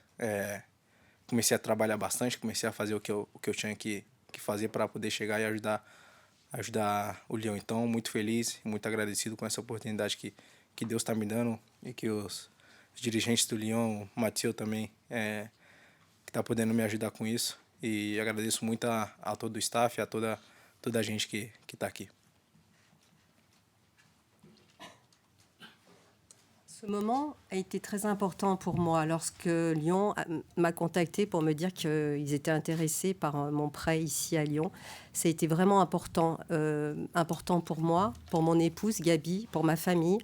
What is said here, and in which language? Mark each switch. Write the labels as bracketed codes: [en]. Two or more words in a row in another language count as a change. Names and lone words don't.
[pt] Comecei a trabalhar bastante, comecei a fazer o que eu tinha que fazer para poder chegar e ajudar o Lyon. Então, muito feliz e muito agradecido com essa oportunidade que Deus está me dando, e que os dirigentes do Lyon, o Mathieu também, que está podendo me ajudar com isso. E agradeço muito a todo o staff, a toda a gente que está aqui. [fr] Ce moment a été très important pour moi lorsque Lyon m'a contacté pour me dire qu'ils étaient intéressés par mon prêt ici à Lyon. Ça a été vraiment important pour moi, pour mon épouse Gabi, pour ma famille.